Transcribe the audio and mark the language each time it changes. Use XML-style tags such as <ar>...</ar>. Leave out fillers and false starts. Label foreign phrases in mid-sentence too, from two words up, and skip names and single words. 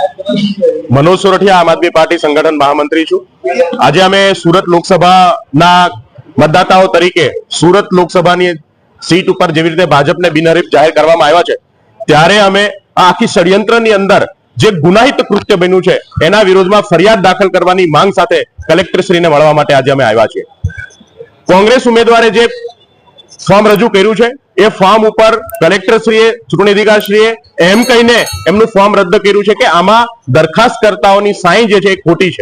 <gu>મનોજ સોરઠિયા આમ આદમી પાર્ટી સંગઠન મહામંત્રી છું। આજ અમે સૂરત લોકસભા મતદાતાઓ તરીકે સૂરત લોકસભા સીટ પર જેવી રીતે ભાજપને બિનહરીફ જાહેર કરવામાં આવ્યા છે ત્યારે અમે આખી ષડ્યંત્રની અંદર જે ગુનાહિત કૃત્ય બન્યું છે એના વિરોધમાં ફરિયાદ દાખલ કરવાની માંગ સાથે કલેક્ટરશ્રીને મળવા માટે આજ અમે આવ્યા છીએ। કોંગ્રેસ ઉમ્મીદવારે જે ફોર્મ રજૂ કર્યું છે એ ફોર્મ પર કલેક્ટરશ્રીએ ચૂંટણી અધિકારીશ્રીએ એમ કહીને એમનું ફોર્મ રદ્દ કર્યું છે કે આમાં દરખાસ્તકર્તાઓની સાઇન જે છે ખોટી છે।</gu>